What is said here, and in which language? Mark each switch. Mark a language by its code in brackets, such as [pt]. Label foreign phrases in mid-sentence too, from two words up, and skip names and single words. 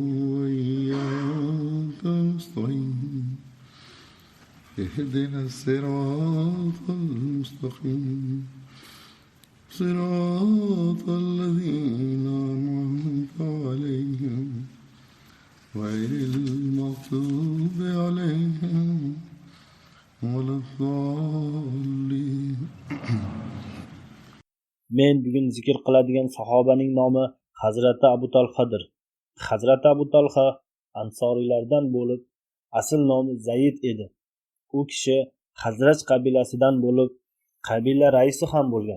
[ar] وإياك نستعين اهدنا الصراط المستقيم صراط الذين أنعمت عليهم غير المغضوب عليهم ولا الضالين. [uz] Men bugun zikr qiladigan sahobaning nomi Hazrati Abu Talhadir. Hazrati Abu Talha ansoriylardan bo'lib, asl nomi Zayd edi. U kishi Hazraj qabilasidan bo'lib, qabila raisi ham bo'lgan.